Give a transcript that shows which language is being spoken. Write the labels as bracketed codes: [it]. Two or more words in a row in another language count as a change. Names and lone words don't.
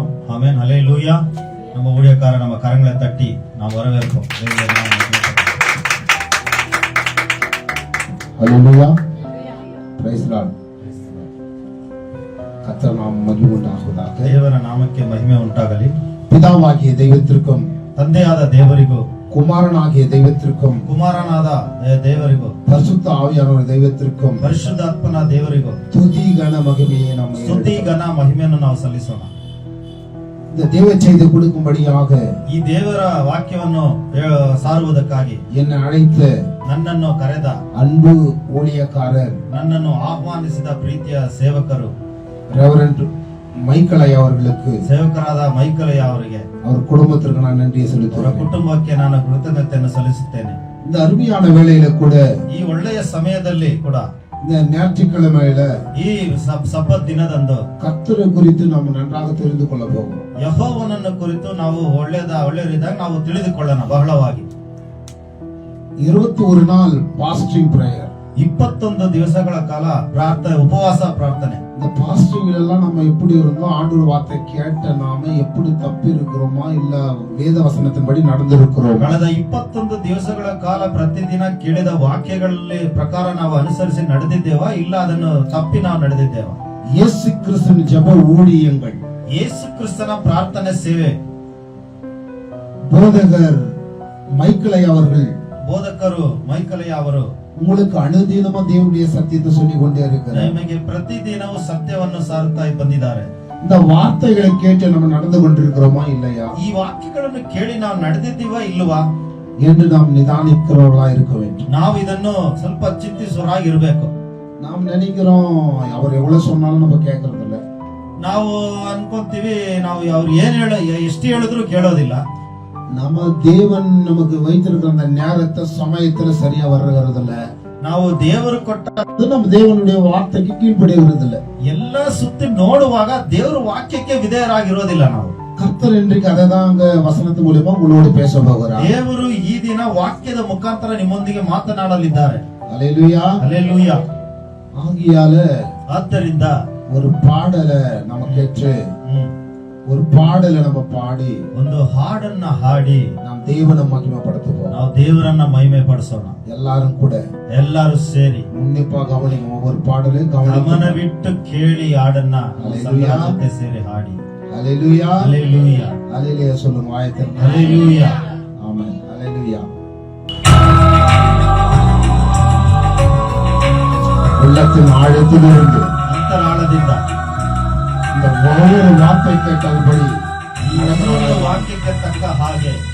[ta] ஆமென், ஹல்லேலூயா. நம்ம ஊழியக்கார நம்ம கரங்களை தட்டி நாம் வரவேற்போம். ஹல்லேலூயா, [en] praise Lord. [ta] கர்த்தர் நாமம் மகிமை உண்டாகுவதாக. [kn] ದೇವರ ನಾಮಕ್ಕೆ ಮಹಿಮೆ ಉಂಟಾಗಲಿ. [ta] பிதாவாகிய தெய்வத்திற்கும் [kn] ತಂದೆಯಾದ ದೇವರಿಗೂ [ta] குமாரனாகிய தெய்வத்திற்கும் [kn] ಕುಮಾರನಾದ ದೇವರಿಗೂ [ta] பரிசுத்த ஆவியானவர் தெய்வத்திற்கும் [kn] ಪರಿಶುದ್ಧಾತ್ಮನ ದೇವರಿಗೂ [ta] துதி கன மகிமையை நாம் [kn] ಸ್ತುತಿ ಘನ ಮಹಿಮೆಯನ್ನು ನಾವು ಸಲ್ಲಿಸೋಣ. [ta] இந்த தேவ செய்தி கொடுக்கும்படியாக [kn] ಈ ದೇವರ ವಾಕ್ಯವನ್ನು ಸಾರುವುದಕ್ಕಾಗಿ [ta] என்னை அழைத்த [kn] ನನ್ನನ್ನು ಕರೆದ [ta] அன்பு ஊழியக்காரர் [kn] ನನ್ನನ್ನು ಆಹ್ವಾನಿಸಿದ ಪ್ರೀತಿಯ ಸೇವಕರು [ta] ரெவரண்ட் மைக்கேல் அவர்களுக்கு [kn] ಸೇವಕರಾದ ಮೈಕಲಯ್ಯ ಅವರಿಗೆ [ta] அவர் குடும்பத்திற்கு நான் நன்றியை [kn] ಅವರ [ta] செலுத்துகிறேன். [kn] ಕುಟುಂಬಕ್ಕೆ ನಾನು ಕೃತಜ್ಞತೆಯನ್ನು ಸಲ್ಲಿಸುತ್ತೇನೆ. [ta] இந்த அருமையான வேளையில கூட [kn] ಈ ಒಳ್ಳೆಯ ಸಮಯದಲ್ಲಿ ಕೂಡ [ta] இந்த ஞாயிற்றுக்கிழமையில [kn] ಈ ಸಬ್ಬತ್ ದಿನದಂದು [ta] கர்த்தரை குறித்து நாம் நன்றாக தெரிந்து கொள்ள போகிறோம். [kn] ಯೆಹೋವನನ್ನು ಕುರಿತು ನಾವು ಒಳ್ಳೆಯದಾಗಿ ನಾವು ತಿಳಿದುಕೊಳ್ಳೋಣ ಬಹಳವಾಗಿ. [ta] 21 நாள் [en] fasting prayer, [kn] 21 ದಿವಸಗಳ ಕಾಲ ಪ್ರಾರ್ಥನೆ, ಉಪವಾಸ ಪ್ರಾರ್ಥನೆ. [ta] இந்த பாஸ்டிங் எல்லாம் நம்ம எப்படி இருந்தோம், ஆண்டவர் வார்த்தை கேட்ட நாம எப்படி தப்பி இருக்கிறோமா இல்ல வேத வசனத்தின்படி நடந்திருக்கிறோம். [kn] ಕಳೆದ 21 ದಿವಸಗಳ ಕಾಲ ಪ್ರತಿದಿನ ಕೇಳಿದ ವಾಕ್ಯಗಳಲ್ಲಿ ಪ್ರಕಾರ ನಾವು ಅನುಸರಿಸಿ ನಡೆದಿದ್ದೇವಾ ಇಲ್ಲ ಅದನ್ನು ತಪ್ಪಿ ನಾವು ನಡೆದಿದ್ದೇವಾ? [ta] இயேசு கிறிஸ்துவின் ஜெப ஊழியங்கள், [kn] ಯೇಸು ಕ್ರಿಸ್ತನ ಪ್ರಾರ್ಥನೆ ಸೇವೆ, [ta] போதகர் மைக்கேல் அவர்கள், [kn] ಬೋಧಕರು ಮೈಕಲಯ್ಯ ಅವರು [ta] உங்களுக்கு அனுதினமா தேவனுடைய சத்தியத்தை சொல்லிக் கொண்டே இருக்கிறார். [kn] ನಿಮಗೆ ಪ್ರತಿದಿನವೂ ಸತ್ಯವನ್ನು ಸಾರುತ್ತಾ ಬಂದಿದ್ದಾರೆ. [ta] இந்த வார்த்தைகளை கேட்டு நம்ம நடந்து கொண்டிருக்கிறோமா இல்லையா, [kn] ಈ ವಾಕ್ಯಗಳನ್ನು ಕೇಳಿ ನಾವು ನಡೆದಿದ್ದೀವಾ ಇಲ್ವಾ [ta] என்று நாம் நிதானிக்கிறவர்களா இருக்க வேண்டும். [kn] ನಾವು ಇದನ್ನು ಸ್ವಲ್ಪ ಚಿಂತಿಸುವರಾಗಿರ್ಬೇಕು. [ta] நாம் நினைக்கிறோம் அவர் எவ்வளவு சொன்னாலும் நம்ம கேட்கறது இல்ல. [kn] ನಾವು ಅನ್ಕೊಂತೀವಿ ನಾವು ಅವ್ರು ಎಷ್ಟು ಹೇಳಿದ್ರು ಕೇಳೋದಿಲ್ಲ. [ta] நம்ம தேவன் நமக்கு வைத்திருக்கிற அந்த நேரத்தை சமயத்துல சரியா வர்றது இல்ல. [kn] ನಾವು ದೇವರು ಕೊಟ್ಟ [ta] நம்ம தேவனுடைய வார்த்தைக்கு கீழ்ப்படிகிறது இல்ல. [kn] ಎಲ್ಲ ಸುತ್ತಿ ನೋಡುವಾಗ ದೇವರ ವಾಕ್ಯಕ್ಕೆ ವಿಧೇಯರಾಗಿರೋದಿಲ್ಲ ನಾವು. [ta] கர்த்தர் இன்றைக்கு அதை தான் அங்க வசனத்து மூலமா உங்களோடு பேச போகிறார். [kn] ದೇವರು ಈ ದಿನ ವಾಕ್ಯದ ಮುಖಾಂತರ ನಿಮ್ಮೊಂದಿಗೆ ಮಾತನಾಡಲಿದ್ದಾರೆ. [ta] அல்லேலூயா, [kn] ಹಲ್ಲೆಲೂಯಾ. [ta] ஆகியால [kn] ಆದ್ದರಿಂದ [ta] ஒரு பாடலை நம்ம கேட்டு ஒரு பாடலை நம்ம பாடி [kn] ಒಂದು ಹಾಡನ್ನ ಹಾಡಿ [ta] நாம் தேவனை மகிமைப்படுத்துவோம். [kn] ನಾವು ದೇವರನ್ನ ಮಹಿಮೆ ಪಡಿಸೋಣ. [ta] எல்லாரும் கூட [kn] ಎಲ್ಲರೂ ಸೇರಿ [ta] உன்னிப்பா கவனிங்க. ஒவ்வொரு பாடலையும் [kn] ಗಮನವಿಟ್ಟು ಕೇಳಿ ಹಾಡನ್ನ ಜೊತೆ ಸೇರಿ ಹಾಡಿ. [ta] அல்லேலூயா, [kn] ಹಲ್ಲೆಲೂಯಾ, [ta] அல்லேலூயா சொல்லுங்க வாயத்தை. [kn] ಹಲ್ಲೆಲೂಯಾ, [ta] ஆமென், அல்லேலூயா. உள்ளத்தின் ஆழத்திலிருந்து [kn] ಅಂತರಾಳದಿಂದ [ta] இந்த ஒவ்வொரு வார்த்தை கேட்டபடி [kn] ಈ ವಾಕ್ಯಕ್ಕೆ ತಕ್ಕ ಹಾಗೆ.